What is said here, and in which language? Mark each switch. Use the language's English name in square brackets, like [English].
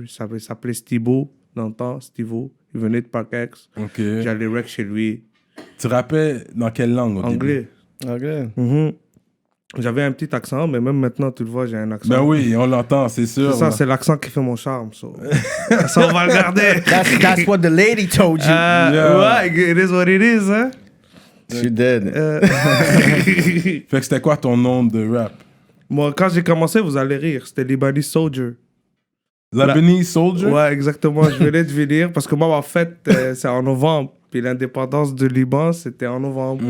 [French] Il s'appelait Stivo dans le temps. Stivo. Il venait de Parkex. Ok. J'allais rec chez lui. Tu rappais dans quelle langue au début? Anglais. Ok. J'avais un petit accent, mais même maintenant, tu le vois, j'ai un accent. Ben oui, on l'entend, c'est sûr. C'est ça, c'est l'accent qui fait mon charme. Ça, on va le garder. [English] That's what the lady told you. Ouais, it is what it is, hein. She dead. [French] Fait que c'était quoi ton nom de rap? Moi, quand j'ai commencé, vous allez rire, c'était Lebanese Soldier. Lebanese Soldier? Ouais, exactement, je venais de venir, parce que moi, ma fête, c'est en novembre. Puis l'indépendance du Liban, c'était en novembre.